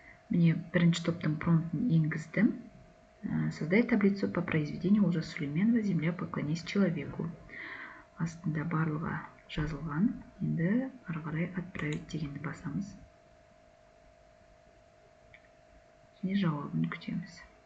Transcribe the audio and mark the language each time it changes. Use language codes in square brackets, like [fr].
[kk] Мне бірінші топтың промптын енгіздім. [ru] Создай таблицу по произведению Олжаса Сүлейменова «Земля поклонись человеку». [kk] Астында барлығы жазылған. Енді ары қарай отправить дегенді басамыз. Және жауабын күтеміз.